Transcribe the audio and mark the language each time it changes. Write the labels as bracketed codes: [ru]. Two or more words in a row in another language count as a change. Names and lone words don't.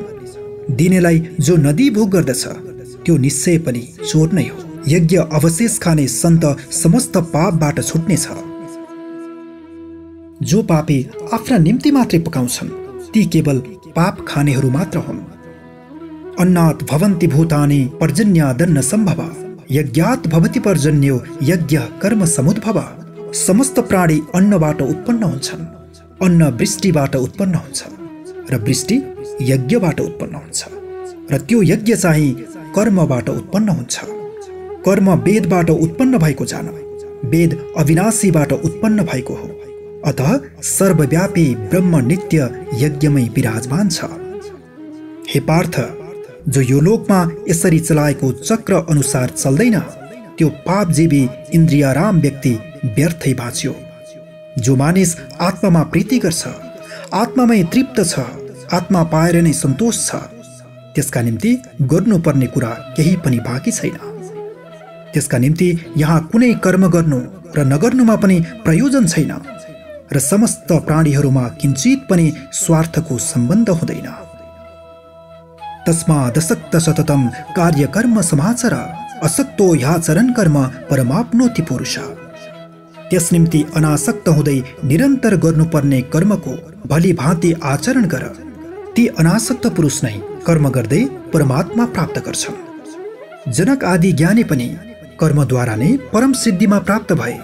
[ne] दिनेलाई जो नदी भोग गर्दछ त्यो निश्चय पनि चोर नै हो। यज्ञ अवशेष खाने सन्त समस्त पापबाट छुट्नेछ। जो पापी आफ्ना निम्ति मात्रै पकाउँछन् ती केवल पाप खानेहरू मात्र हुन्। [sa] अन्नात् भवन्ति भूतानि पर्जन्यादन्न सम्भव यज्ञात् भवति पर्जन्यो यज्ञ कर्म समुद्भव। [ne] समस्त प्राणी अन्नबाट उत्पन्न हुन्छन्। अन्न वृष्टिबाट उत्पन्न हुन्छ र वृष्टि यज्ञबाट उत्पन्न हुन्छ र त्यो यज्ञ चाहिँ कर्मबाट उत्पन्न हुन्छ। कर्म वेदबाट उत्पन्न भएको जान। वेद अविनाशीबाट उत्पन्न भएको हो। अतः सर्वव्यापी ब्रह्म नित्य यज्ञमै विराजमान छ। हे पार्थ, जो यो लोकमा यसरी चलाएको चक्र अनुसार चल्दैन त्यो पापजीवी इन्द्रियाराम व्यक्ति व्यर्थै बाँच्यो। जो मानिस आत्मामा प्रीति गर्छ, आत्मामै तृप्त छ, आत्मा पाएर नै सन्तोष छ, त्यसका निम्ति गर्नुपर्ने कुरा केही पनि बाँकी छैन। त्यसका निम्ति यहाँ कुनै कर्म गर्नु र नगर्नुमा पनि प्रयोजन छैन र समस्त प्राणीहरूमा किञ्चित पनि स्वार्थको सम्बन्ध हुँदैन। [sa] तस्मादसक्त सततम कार्यकर्म समाचर असक्तो ह्याचरन् कर्म परमाप्नोति पुरुष। [ne] त्यस निम्ति अनासक्त हुँदै निरन्तर गर्नुपर्ने कर्मको भली भाँति आचरण गर। ती अनासक्त पुरुष नै कर्म गर्दै परमात्मा प्राप्त गर्छन्। जनक आदि ज्ञानी पनि कर्मद्वारा नै परम सिद्धिमा प्राप्त भए।